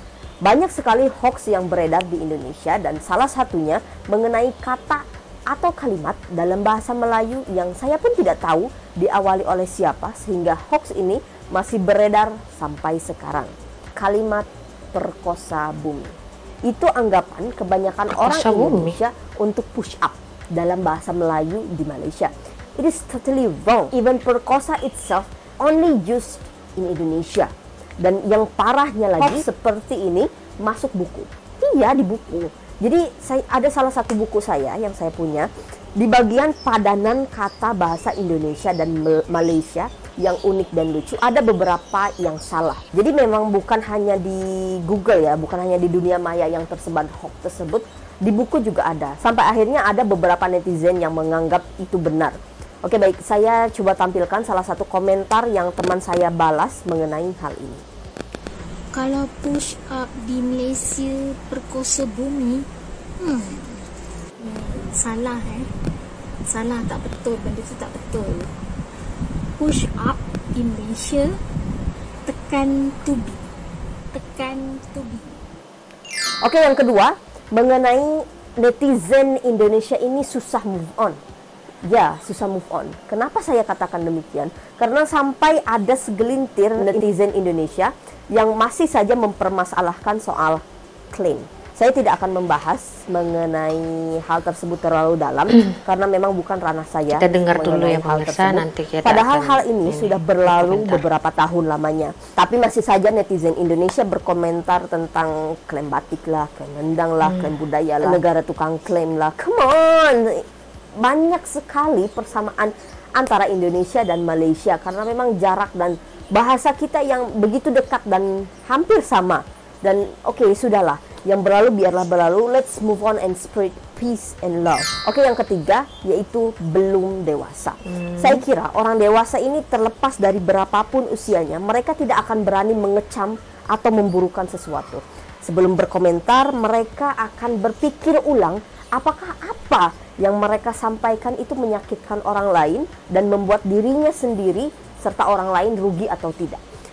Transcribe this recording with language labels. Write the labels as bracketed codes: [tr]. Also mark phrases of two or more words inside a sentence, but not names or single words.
[id] Banyak sekali hoax yang beredar di Indonesia, dan salah satunya mengenai kata atau kalimat dalam bahasa Melayu yang saya pun tidak tahu diawali oleh siapa sehingga hoax ini masih beredar sampai sekarang. Kalimat perkosa bumi. Itu anggapan kebanyakan orang Indonesia untuk [en] push up [id] dalam bahasa Melayu di Malaysia. [en] It is totally wrong. Even perkosa itself only used in Indonesia. [id] Dan yang parahnya lagi, seperti ini masuk buku. Iya, di buku. Jadi ada salah satu buku saya yang saya punya, di bagian padanan kata bahasa Indonesia dan Malaysia yang unik dan lucu, ada beberapa yang salah. Jadi memang bukan hanya di Google ya, bukan hanya di dunia maya yang tersebar hoax tersebut, di buku juga ada. Sampai akhirnya ada beberapa netizen yang menganggap itu benar. Oke baik, saya coba tampilkan salah satu komentar yang teman saya balas mengenai hal ini. [ms] Kalau [en] push up [ms] di Malaysia perkosa bumi, salah salah, tak betul, benda tu tak betul. [en] Push up [ms] di Malaysia tekan tubi, tekan tubi. [id] Oke, yang kedua mengenai netizen Indonesia ini susah [en] move on. [id] Ya, susah [en] move on. [id] Kenapa saya katakan demikian? Karena sampai ada segelintir netizen Indonesia yang masih saja mempermasalahkan soal klaim. Saya tidak akan membahas mengenai hal tersebut terlalu dalam karena memang bukan ranah saya. Kita dengar dulu ya pemirsa, nanti kita padahal hal ini sudah berlalu beberapa tahun lamanya. Tapi masih saja netizen Indonesia berkomentar tentang klaim batik lah, klaim rendang lah, klaim budaya lah, negara tukang klaim lah. [en] Come on! [id] Banyak sekali persamaan antara Indonesia dan Malaysia karena memang jarak dan bahasa kita yang begitu dekat dan hampir sama. Dan oke, sudahlah, yang berlalu biarlah berlalu. [en] Let's move on and spread peace and love. [id] Oke, yang ketiga yaitu belum dewasa. Saya kira orang dewasa ini terlepas dari berapapun usianya, mereka tidak akan berani mengecam atau memburukan sesuatu. Sebelum berkomentar, mereka akan berpikir ulang apakah apa yang mereka sampaikan itu menyakitkan orang lain dan membuat dirinya sendiri serta orang lain rugi atau tidak.